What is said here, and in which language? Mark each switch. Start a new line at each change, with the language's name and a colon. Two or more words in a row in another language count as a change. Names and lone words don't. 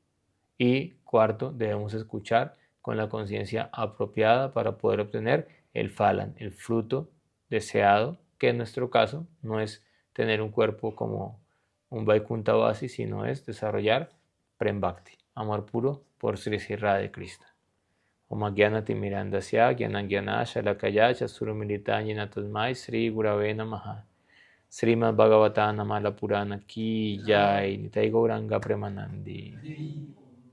Spanish: Y cuarto, debemos escuchar con la conciencia apropiada para poder obtener el falan, el fruto deseado, que en nuestro caso no es tener un cuerpo como un
Sanskrit: Vaikuntha Vasi,
Spanish: sino es desarrollar
Sanskrit: Prem Bhakti,
Spanish: amor puro por Sri Sri Radha Krishna.
Sanskrit: ॐ अज्ञानति मिरान्धस्य ज्ञानाञ्ज्ञान शलाकया चक्षुरुन्मीलित ज्ञान तस्मै श्री गुरवे नमः.
Hindi: श्रीमद् भागवतम् अमल पुराण की जय. Nitai Gauranga Premanandi.